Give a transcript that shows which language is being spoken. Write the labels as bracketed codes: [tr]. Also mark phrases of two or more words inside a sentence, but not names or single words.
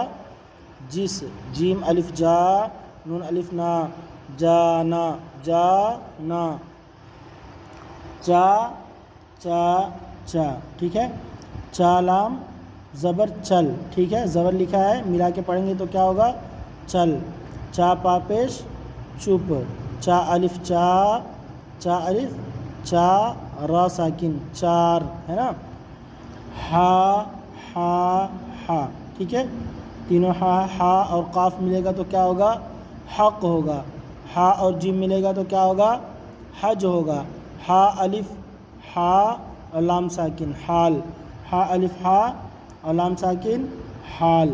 [ur] جس۔ جیم الف جا، نون الف نا، جانا جانا، چا چا چا، ٹھیک ہے۔ چا لام زبر چل، ٹھیک ہے، زبر لکھا ہے، ملا کے پڑھیں گے تو کیا ہوگا؟ چل۔ چا پا پیش چپ، چا الف چا، چا الف چا، را ساکن چار، ہے نا۔ ہا ہا ہا، ٹھیک ہے، تینوں ہا اور قاف ملے گا تو کیا ہوگا؟ حق ہوگا۔ ہا اور جیم ملے گا تو کیا ہوگا؟ حج ہوگا۔ ہا الف ہا اور لام ساکن حال، ہا الف ہا اور لام ساکن حال۔